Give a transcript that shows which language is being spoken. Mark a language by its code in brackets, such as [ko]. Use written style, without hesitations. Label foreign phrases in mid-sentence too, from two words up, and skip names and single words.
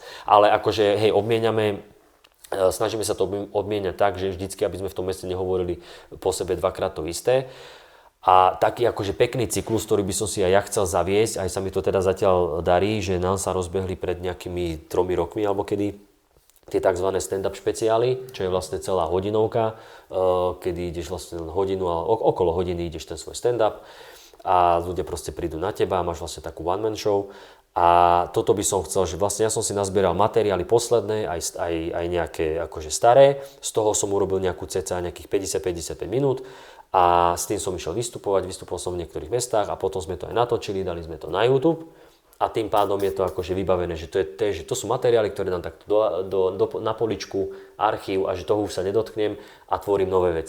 [sk] Ale akože hej, snažíme sa to odmieniať tak, že vždycky, aby sme v tom meste nehovorili po sebe dvakrát to isté. A taký akože pekný cyklus, ktorý by som si aj ja chcel zaviesť, aj sa mi to teda zatiaľ darí, že nám sa rozbehli pred nejakými 3 rokmi alebo kedy tie tzv. Stand-up špeciály, čo je vlastne celá hodinovka, kedy ideš vlastne len hodinu a okolo hodiny ideš ten svoj stand-up a ľudia proste prídu na teba a máš vlastne takú [en] one-man show. [sk] A toto by som chcel, že vlastne ja som si nazbieral materiály posledné, aj nejaké akože staré, z toho som urobil nejakú cca nejakých 50-55 minút a s tým som išiel vystupoval som v niektorých mestách a potom sme to aj natočili, dali sme to na YouTube. A tým pádom je to akože vybavené, že to sú materiály, ktoré dám takto na poličku, archív a že toho už sa nedotknem a tvorím nové veci.